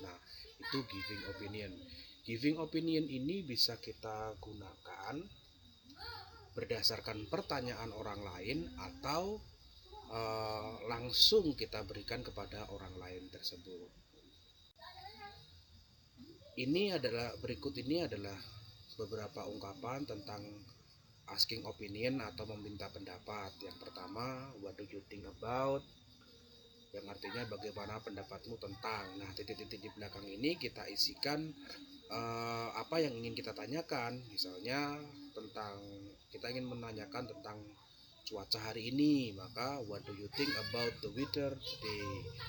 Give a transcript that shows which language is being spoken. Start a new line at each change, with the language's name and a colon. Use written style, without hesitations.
Indonesian: Nah, itu giving opinion. Giving opinion ini bisa kita gunakan berdasarkan pertanyaan orang lain atau langsung kita berikan kepada orang lain tersebut. Berikut ini adalah beberapa ungkapan tentang asking opinion atau meminta pendapat. Yang pertama,
English: what do you think about?
Indonesian: Yang artinya bagaimana pendapatmu tentang. Nah, titik-titik di belakang ini kita isikan apa yang ingin kita tanyakan. Misalnya tentang kita ingin menanyakan tentang cuaca hari ini, maka
English: what do you think about the weather today?